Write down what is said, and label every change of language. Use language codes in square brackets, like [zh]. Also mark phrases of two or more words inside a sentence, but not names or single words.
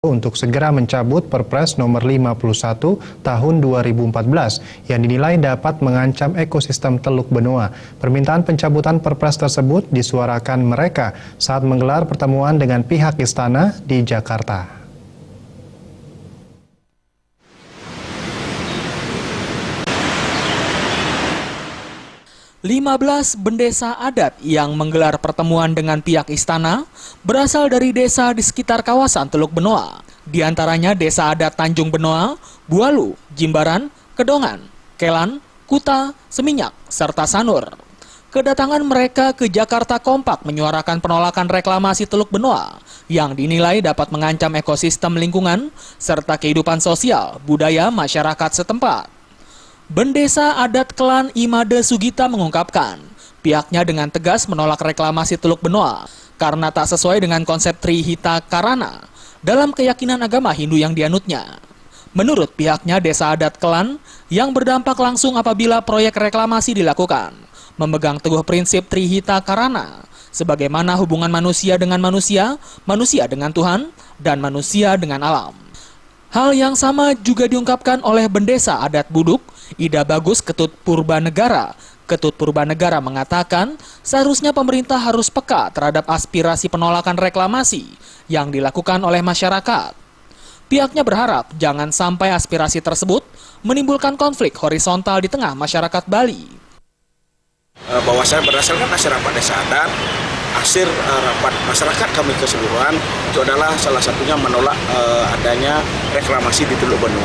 [id] untuk segera mencabut Perpres nomor 51 tahun 2014 yang dinilai dapat mengancam ekosistem Teluk Benoa. Permintaan pencabutan Perpres tersebut disuarakan mereka saat menggelar pertemuan dengan pihak istana di Jakarta. Lima belas bendesa adat yang menggelar pertemuan dengan pihak istana berasal dari desa di sekitar kawasan Teluk Benoa. Di antaranya desa adat Tanjung Benoa, Bualu, Jimbaran, Kedongan, Kelan, Kuta, Seminyak, serta Sanur. Kedatangan mereka ke Jakarta kompak menyuarakan penolakan reklamasi Teluk Benoa yang dinilai dapat mengancam ekosistem lingkungan serta kehidupan sosial budaya masyarakat setempat. Bendesa adat Klan Imade Sugita mengungkapkan, pihaknya dengan tegas menolak reklamasi Teluk Benoa karena tak sesuai dengan konsep Trihita Karana dalam keyakinan agama Hindu yang dianutnya. Menurut pihaknya, desa adat Klan yang berdampak langsung apabila proyek reklamasi dilakukan, memegang teguh prinsip Trihita Karana, sebagaimana hubungan manusia dengan manusia, manusia dengan Tuhan, dan manusia dengan alam. Hal yang sama juga diungkapkan oleh Bendesa Adat Buduk, Ida Bagus Ketut Purbanegara. Ketut Purbanegara mengatakan seharusnya pemerintah harus peka terhadap aspirasi penolakan reklamasi yang dilakukan oleh masyarakat. Pihaknya berharap jangan sampai aspirasi tersebut menimbulkan konflik horizontal di tengah masyarakat Bali. Bahwasanya berdasarkan hasil rapat desa adat, hasil rapat masyarakat kami keseluruhan itu adalah salah satunya menolak adanya reklamasi di Teluk Benoa.